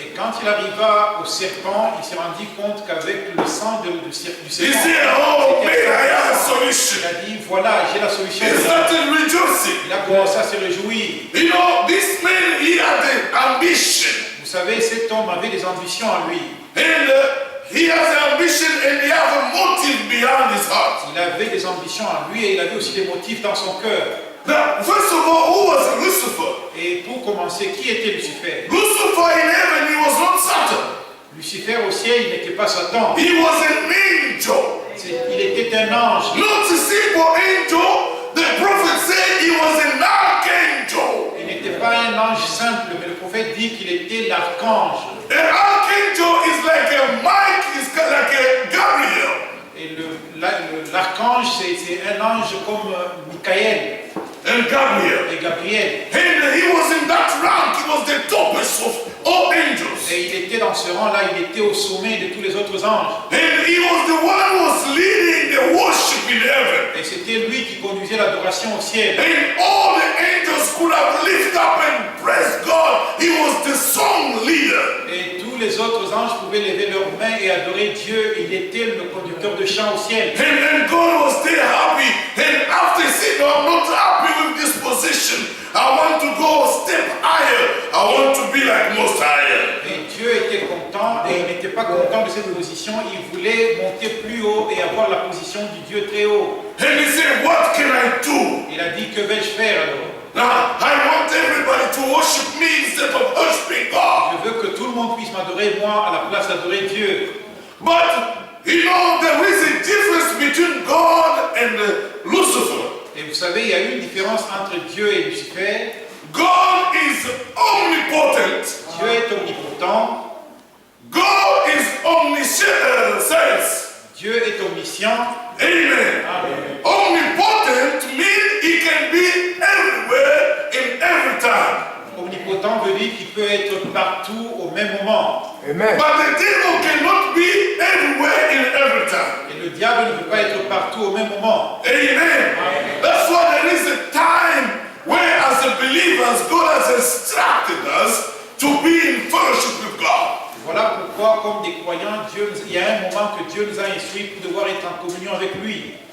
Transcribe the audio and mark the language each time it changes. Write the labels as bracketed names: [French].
[French] Et quand il arriva au serpent, il s'est rendu compte qu'avec le sang du serpent, [English] He said, oh, man, I have a solution. [French] il a dit, voilà, j'ai la solution. [English] He started rejoicing. [French] Il a commencé à se réjouir. [English] You know, this man, he had an ambition. [French] Vous savez, cet homme avait des ambitions en lui. [English] And he has an ambition and he has a motive behind his heart. [French] Il avait des ambitions en lui et il avait aussi des motifs dans son cœur. [English] Now, first of all, who was Lucifer? [French] Et pour commencer, qui était Lucifer? [English] Lucifer in heaven, he was not Satan. [French] Lucifer au ciel, il n'était pas Satan. [English] He was an angel. [French] Il était un ange. [English] Not a simple angel. The prophet said he was an archangel. [French] Il n'était pas un ange simple, mais le prophète dit qu'il était l'archange. [English] An archangel is like a Mike, is like a Gabriel. [French] Et l'archange, c'est un ange comme Michael [English] And Gabriel. [French] et Gabriel. [English] And he was in that rank. He was the topest of all angels. [French] Et il était dans ce rang-là, il était au sommet de tous les autres anges. [English] And he was the one who was leading the worship in heaven. [French] Et c'était lui qui conduisait l'adoration au ciel. [English] And all the angels could have lifted up and praised God. He was the song leader. [French] Et tous les autres anges pouvaient lever leurs mains et adorer Dieu. Il était le conducteur de chant au ciel. [English] And God was still happy. And after he said, no, I'm not happy with this position. I want to go a step higher. I want to be like Most High. [French] Et Dieu était content et il n'était pas content de cette position. Il voulait monter plus haut et avoir la position du Dieu très haut. [English] And he said, what can I do? [French] Il a dit, que vais-je faire alors? [English] Now, I want everybody to worship me instead of worshiping God. [French] Je veux que tout le monde puisse m'adorer moi à la place d'adorer Dieu. [English] But, you know, there is a difference between God and Lucifer. [French] Et vous savez, il y a eu une différence entre Dieu et Lucifer. [English] God is omnipotent. [French] Dieu est omnipotent. [English] God is omniscient. [French] Dieu est omniscient. [English] Amen. [French] Amen. [English] Omnipotent means he can be everywhere in every time. [French] Omnipotent veut dire qu'il peut être partout au même moment. [English] Amen. But the devil cannot be everywhere in every time. [French] Et le diable ne peut pas être partout au même moment. [English] Amen. That's why there is a time where, as a believers, God has instructed us to be in fellowship with God. [French] Voilà pourquoi, comme des croyants, il y a un moment que Dieu nous a instruits pour devoir être en communion avec lui.